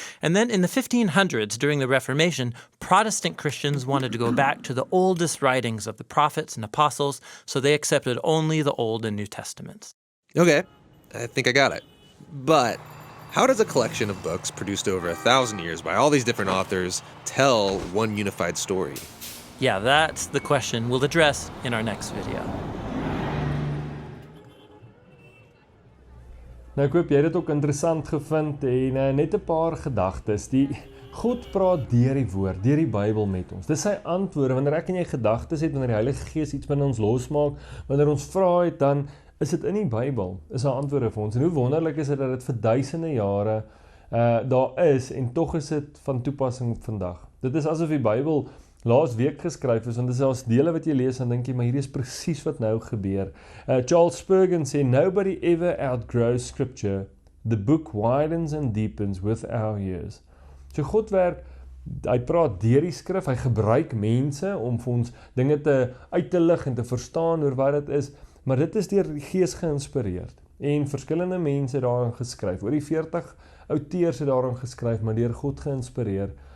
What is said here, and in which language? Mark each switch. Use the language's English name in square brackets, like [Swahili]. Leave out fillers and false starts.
[English] And then in the 1500s, during the Reformation, Protestant Christians wanted to go back to the oldest writings of the prophets and apostles, so they accepted only the Old and New Testaments. Okay, I think I got it. But how does a collection of books produced over 1,000 years by all these different authors tell one unified story? Yeah, that's the question we'll address in our next video. [Afrikaans] Nou ek hoop jy het dit ook interessant gevind en net 'n paar gedagtes. God praat deur die woord, deur die Bybel met ons. Dis sy antwoorde wanneer ek en jy gedagtes het, wanneer die Heilige Gees iets binne ons losmaak, wanneer ons vra het, dan is dit in die Bybel, is haar antwoorde vir ons. En hoe wonderlik is dit dat dit vir duisende jare daar is en tog is dit van toepassing vandag. Dit is asof die Bybel laas week geskryf is, want dit is als dele wat jy lees en dink jy, maar hierdie is presies wat nou gebeur. [English] Charles Spurgeon sê, nobody ever outgrows scripture. The book widens and deepens with our years. [Afrikaans] So God werk, hy praat deur die skrif, hy gebruik mense om vir ons dinge uit te lig en te verstaan oor wat dit is, maar dit is deur die Gees geïnspireerd. En verskillende mense daarin geskryf, oor die 40 auteurs het daarin geskryf, maar deur God geïnspireer.